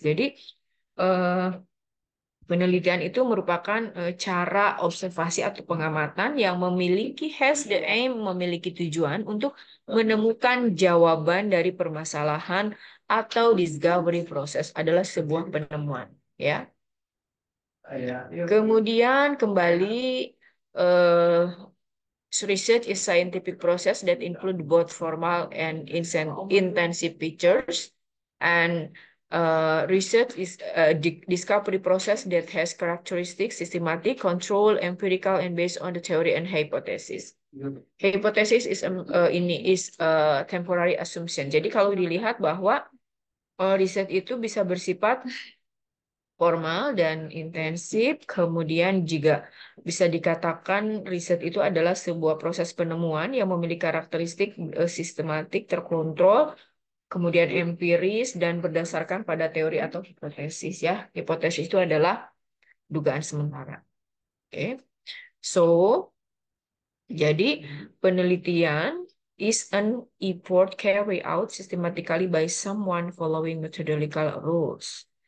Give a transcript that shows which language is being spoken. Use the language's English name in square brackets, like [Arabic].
[Indonesian] Jadi penelitian itu merupakan cara observasi atau pengamatan yang [English] has the aim, [Indonesian] memiliki tujuan untuk menemukan jawaban dari permasalahan atau [English] discovery process [Indonesian] adalah sebuah penemuan, ya. Kemudian kembali uh, [English] research is scientific process that include both formal and intensive features, and Research is a discovery process that has characteristics, systematic, control, empirical, and based on the theory and hypothesis. Hypothesis is [Indonesian] ini [English] is temporary assumption. [Indonesian] Jadi kalau dilihat bahwa riset itu bisa bersifat formal dan intensif, kemudian juga bisa dikatakan riset itu adalah sebuah proses penemuan yang memiliki karakteristik sistematik, terkontrol, kemudian empiris dan berdasarkan pada teori atau hipotesis ya. Hipotesis itu adalah dugaan sementara. Oke. [English] So, [Indonesian] jadi penelitian [English] is an effort carried out systematically by someone following methodological rules.